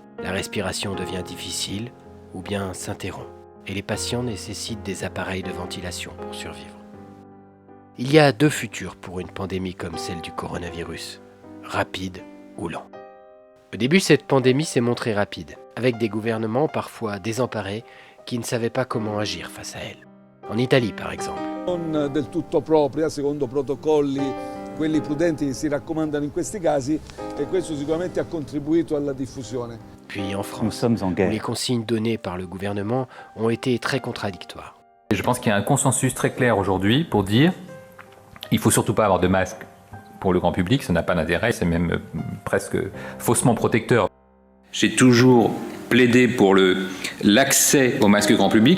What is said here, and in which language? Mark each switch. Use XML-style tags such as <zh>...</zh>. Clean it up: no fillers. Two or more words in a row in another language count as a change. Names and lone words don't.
<fr>La respiration devient difficile ou bien s'interrompt, et les patients nécessitent des appareils de ventilation pour survivre. Il y a deux futurs pour une pandémie comme celle du coronavirus, rapide ou lent. Au début, cette pandémie s'est montrée rapide, avec des gouvernements parfois désemparés qui ne savaient pas comment agir face à elle. En Italie, par exemple.</fr> <it>Non del tutto propria, secondo protocolli, quelli prudenti che si raccomandano in questi casi, e questo sicuramente ha contribuito alla diffusione.</it> <fr>Puis en Nous France, sommes en où guerre. les consignes données par le gouvernement ont été très contradictoires. Et je pense qu'il y a un consensus très clair aujourd'hui pour dire il faut surtout pas avoir de masque pour le grand public, ça n'a pas d'intérêt, c'est même presque faussement protecteur. J'ai toujours plaidé pour l'accès au masque grand public.</fr>